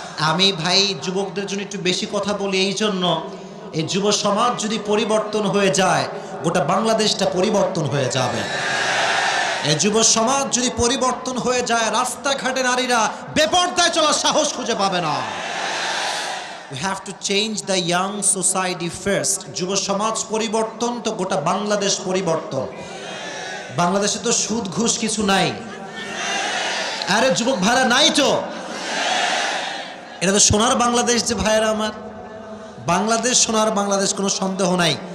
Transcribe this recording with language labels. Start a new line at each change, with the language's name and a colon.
Bangla: আমি ভাই যুবকদের জন্য একটু বেশি কথা বলি এই জন্য, এই যুব সমাজ যদি পরিবর্তন হয়ে যায় গোটা বাংলাদেশটা পরিবর্তন হয়ে যাবে। এই যুব সমাজ যদি পরিবর্তন হয়ে যায় রাস্তাঘাটে নারীরা বেপরদায় চলার সাহস খুঁজে পাবে না।
English: We have to change the young society first.
Bangla: যুব সমাজ পরিবর্তন তো গোটা বাংলাদেশ পরিবর্তন। বাংলাদেশে তো সুদ ঘুষ কিছু নাই। আরে যুবক ভাইরা নাই তো, এটা তো সোনার বাংলাদেশ যে ভাইয়েরা আমার, বাংলাদেশ সোনার বাংলাদেশ, কোনো সন্দেহ নাই।